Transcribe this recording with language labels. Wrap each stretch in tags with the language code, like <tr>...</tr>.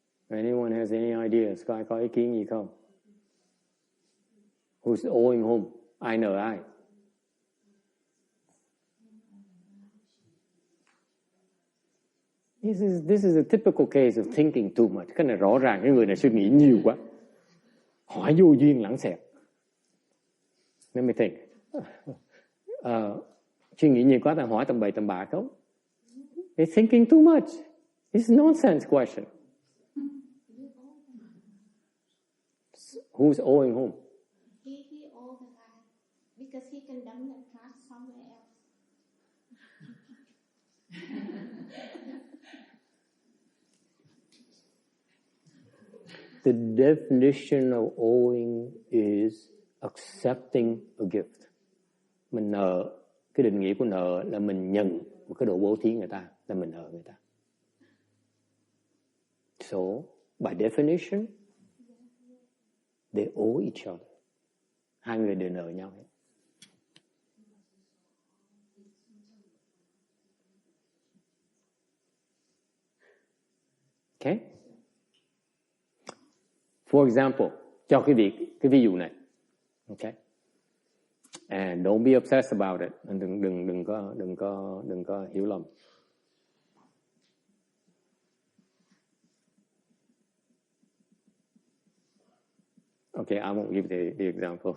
<en>Anyone has any ideas?</en> <vi>Có ý kiến gì không?</vi> <en>Who's owing whom?</en> <vi>Ai nợ ai?</vi> <en>This is a typical case of thinking too much.</en> <vi>Cái này rõ ràng cái người này suy nghĩ nhiều quá. Hỏi vô duyên lãng xẹt.</vi> <en>Let me think.</en> <vi>Suy nghĩ nhiều quá ta hỏi tầm bậy tầm bạ không?</vi> <en>They're thinking too much. It's a nonsense question. Who's owing whom? He owed the guy because he can dump the trash somewhere else. The definition of owing is accepting a gift.</en> <vi>Mình nợ, cái định nghĩa của nợ là mình nhận một cái đồ bố thí người ta, là mình nợ người ta.</vi> <en>So, by definition, they owe each other.</en> <vi>Hai người đều nợ nhau hết.</vi> <en>Okay? For example,</en> <vi>cho cái ví dụ này.</vi> <en>Okay. And don't be obsessed about it.</en> <vi>Đừng có hiểu lầm.</vi> <en>Okay, I won't give the example.</en>